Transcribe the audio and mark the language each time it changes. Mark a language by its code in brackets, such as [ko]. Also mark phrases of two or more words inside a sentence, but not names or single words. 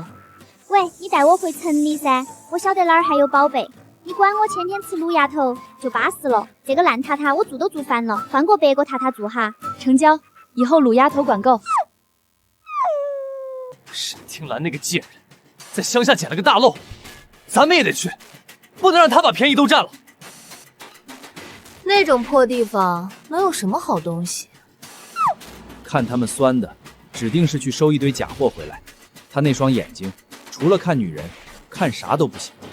[zh] 喂，你帶我回城裡噻，我曉得哪兒還有寶貝。你管我天天吃滷鴨頭，就巴適了。這個爛塌塌我住都住煩了，換個別個塌塌住哈。成交，以後滷鴨頭管夠。沈聽蘭那個賤人，在鄉下撿了個大漏，咱們也得去，不能讓他把便宜都佔了。那種破地方能有什麼好東西？看他們酸的，指定是去收一堆假貨回來。他那雙眼睛，除了看女人，看啥都不行。